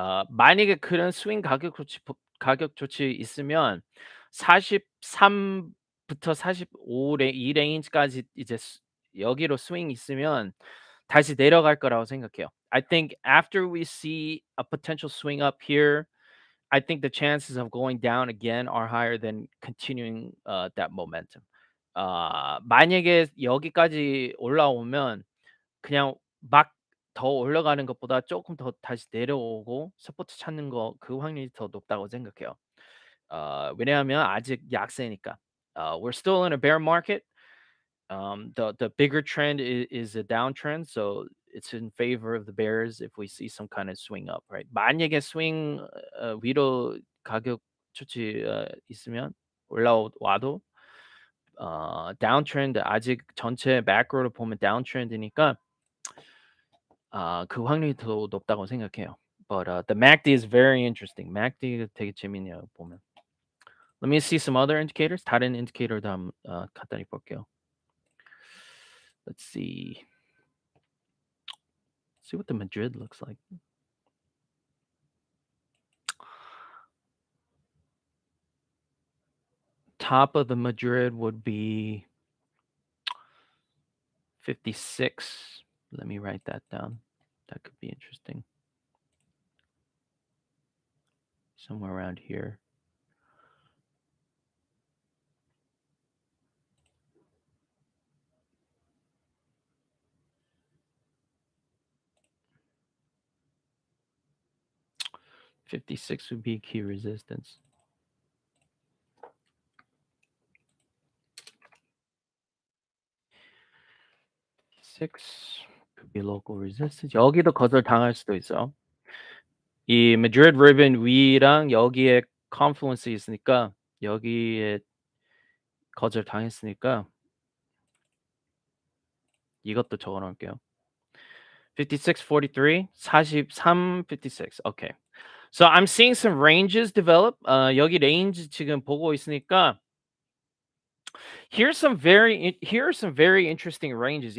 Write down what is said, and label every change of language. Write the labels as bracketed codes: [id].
[ko] 만약에 그런 스윙 가격 조치 있으면 43부터 45 이 레인지까지 이제 여기로 스윙 있으면 다시 내려갈 거라고 생각해요. [en] I think after we see a potential swing up here, I think the chances of going down again are higher than continuing that momentum. [ko] 만약에 여기까지 올라오면 그냥 막 더 올라가는 것보다 조금 더 다시 내려오고 서포트 찾는 거 그 확률이 더 높다고 생각해요. 왜냐하면 아직 약세니까. [en] We're still in a bear market. The bigger trend is a downtrend, so it's in favor of the bears if we see some kind of swing up, right? [ko] 만약에 스윙 위로 가격 추치 있으면 올라와도 downtrend 아직 전체 macro를 보면 downtrend이니까 그 확률이 더 높다고 생각해요. [en] But the MACD is very interesting. [ko] MACD가 되게 재밌네요 보면. [en] Let me see some other indicators. [ko] 다른 인디케이터도 한번 간단히 볼게요. [en] Let's see. See what the Madrid looks like. Top of the Madrid would be 56. Let me write that down. That could be interesting. Somewhere around here. $56 would be key resistance. Six could be local resistance. [ko] 여기도 거절 당할 수도 있어. 이 Madrid ribbon 위랑 여기에 confluence 있으니까 여기에 거절 당했으니까 이것도 적어 놓을게요. [en] 56, 43, 43, 56. Okay. So I'm seeing some ranges develop. [ko] 여기 range 지금 보고 있으니까 [en] here are some very interesting ranges.